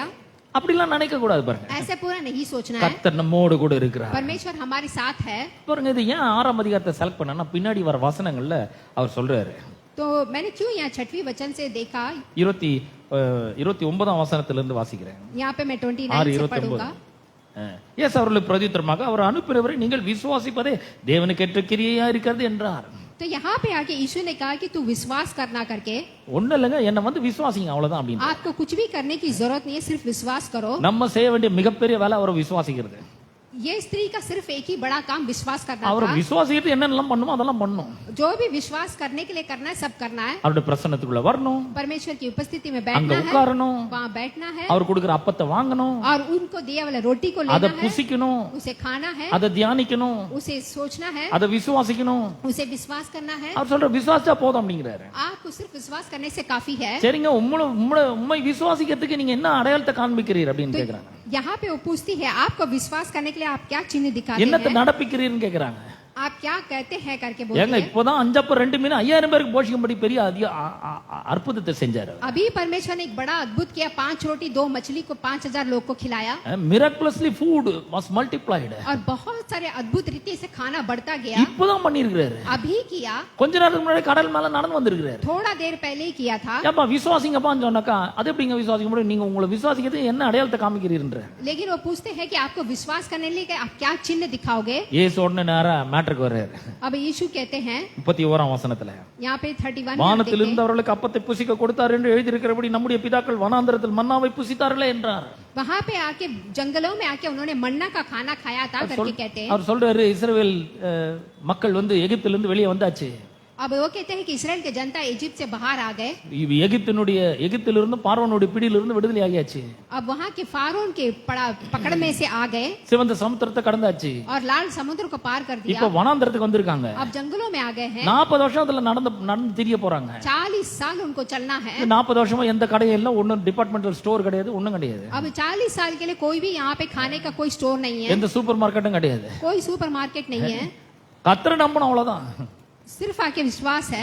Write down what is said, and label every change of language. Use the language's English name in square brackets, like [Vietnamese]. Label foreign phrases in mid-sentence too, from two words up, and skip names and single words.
[Tamil] அப்படிலாம் நினைக்க கூடாது பாருங்க. [Hindi] ऐसे पूरा नहीं सोचना है। [Tamil] கர்த்தர் நம்மோடு கூட இருக்கிறார். [Hindi] परमेश्वर हमारे साथ है। [Tamil] பாருங்க, இது ஏன் 6ஆம் அதிகாரத்தை செலக்ட் பண்ணா பின்னாடி வர வசனங்கள்ல அவர் சொல்றாரு. [Hindi] तो मैंने क्यों यहाँ 6वें वचन से देखा, [Tamil] 29ஆம் வசனத்திலிருந்து வாசிக்கிறேன். [Hindi] यहाँ पे मैं 6 29 से 29. पढ़ूंगा। [Tamil] இயேசு அவர்களுக்கு பிரதியுத்தரமாக அவர் அனுப்பினவரை நீங்கள் விசுவாசிப்பதே தேவனுக்கு ஏற்ற கிரியையா இருக்கிறது என்றார். [Hindi] तो यहाँ पे आके यीशु ने कहा कि तू विश्वास करना करके, [Tamil] ஒண்ணு இல்லைங்க, என்ன வந்து விசுவாசிங்க அவ்வளவுதான் அப்படின்னு. [Hindi] आपको कुछ भी करने की जरूरत नहीं है, सिर्फ विश्वास करो। [Tamil] நம்ம செய்ய வேண்டிய மிகப்பெரிய வேலை அவரை விசுவாசிக்கிறது. [Hindi] ये स्त्री का सिर्फ एक ही बड़ा काम विश्वास करना [Tamil] அவரை [Hindi] था। [Tamil] விசுவாசிக்கிட்டு என்னென்னலாம் பண்ணுமோ அதெல்லாம் பண்ணணும். [Hindi] जो भी विश्वास करने के लिए करना है सब करना है। [Tamil] அவருடைய பிரசன்னத்துக்குள்ள வரணும், [Hindi] परमेश्वर की उपस्थिति में [Tamil] அங்க [Hindi] बैठना है, [Tamil] உட்காரணும், [Hindi] वहाँ बैठना है, [Tamil] அவர் கொடுக்கிற அப்பத்தை வாங்கணும், [Hindi] और उनको दिया वाला रोटी को [Tamil] அதை [Hindi] लेना है, [Tamil] புசிக்கணும், [Hindi] उसे खाना है, [Tamil] அதை தியானிக்கணும், [Hindi] उसे सोचना है, [Tamil] அதை விசுவாசிக்கணும். [Hindi] उसे विश्वास करना है। [Tamil] அவர் சொல்ற விசுவாசிச்சா போதும் அப்படிங்கிறாரு. [Hindi] आपको सिर्फ विश्वास करने से काफी है। [Tamil] சரிங்க, உண்மை விசுவாசிக்கிறதுக்கு நீங்க என்ன அடையாளத்தை காண்பிக்கிறீர் அப்படின்னு கேக்குறாங்க. [Hindi] यहाँ पे वो पूछती है आपको विश्वास करने के लिए आप क्या चिन्ह दिखाते [Tamil] என்னத்தை [Hindi] हैं, [Tamil] நடப்பிக்கிறீர்னு கேக்குறாங்க. [Hindi] आप क्या कहते हैं करके [Tamil] ஏங்க [Hindi] बोलते हैं। [Tamil] இப்போதான் 5 அப்பம் 2 மீன் 5000 பேருக்கு போஷிக்கும்படி பெரிய அற்புதத்தை செஞ்சாரு. [Hindi] अभी परमेश्वर ने एक बड़ा अद्भुत किया, 5 रोटी 2 मछली को 5000 लोग को खिलाया, [English] Miraculously food was multiplied. [Hindi] और बहुत सारे अद्भुत रीति से खाना बढ़ता गया। [Tamil] இப்போதான் பண்ணிருக்காரு. [Hindi] अभी किया, [Tamil] கொஞ்ச நேரத்துக்கு முன்னாடி கடல் மேல நடந்து வந்திருக்காரு. [Hindi] थोड़ा देर पहले ही किया था। [Tamil] ஏப்பா விசுவாசிங்கப்பான்னு சொன்னாக்கா அது எப்படிங்க விசுவாசிக்க முடியும்? நீங்க உங்களை விசுவாசிக்கிறது என்ன அடையாளத்தை காமிக்கிறீர்ன்ற. [Hindi] लेकिन वो पूछते हैं कि आपको विश्वास करने के लिए आप क्या चिन्ह दिखाओगे। [Tamil] இயேசு உடனே நேரா மேட்டருக்கு வர்றாரு. [Hindi] अब यीशु कहते हैं [Tamil] 31ஆம் வசனத்துல, [Hindi] यहाँ पे 31 में आप [Tamil] வானத்தில் [Hindi] देखें, [Tamil] இருந்து அவர்களுக்கு அப்பத்தை புசிக்க கொடுத்தார் என்று எழுதியிருக்கிறபடி நம்முடைய பிதாக்கள் வனாந்தரத்தில் மன்னாவை புசித்தார்களே என்றார். [Hindi] वहाँ पे आके जंगलों में आके उन्होंने मन्ना का खाना खाया था करके कहते हैं। [Tamil] அவர் சொல்றாரு, இஸ்ரவேல் மக்கள் வந்து எகிப்திலிருந்து வெளியே வந்தாச்சு. [Hindi] अब वो कहते हैं कि इस्राएल के जनता इजिप्ट से बाहर आ गए। [Tamil] எகிப்திலிருந்து பார்வோனுடைய பிடியிலிருந்து விடுதலை ஆகியாச்சு. [Hindi] अब वहाँ के फारून के पकड़ में से आ गए [Tamil] சிவந்த சமுத்திரத்தை கடந்தாச்சு. [Hindi] और लाल समुद्र को पार कर दिया। [Tamil] இப்ப வனாந்தரத்துக்கு வந்திருக்காங்க. [Hindi] अब जंगलों में आ गए हैं। [Tamil] 40 வருஷம் அதுல நடந்து திரிய போறாங்க. [Hindi] 40 साल उनको चलना है। [Tamil] 40 வருஷமா எந்த கடையும் இல்ல, ஒண்ணும் [English] departmental store [Tamil] கிடையாது, ஒண்ணும் கிடையாது. [Hindi] अब 40 साल के लिए कोई भी यहाँ पे खाने का कोई स्टोर नहीं है, [Tamil] எந்த [English] super market [Tamil] கிடையாது. [Hindi] कोई [English] super market [Hindi] नहीं है, [Tamil] கர்த்தரை நம்பணும் அவ்வளவுதான். [Hindi] सिर्फ आके विश्वास है।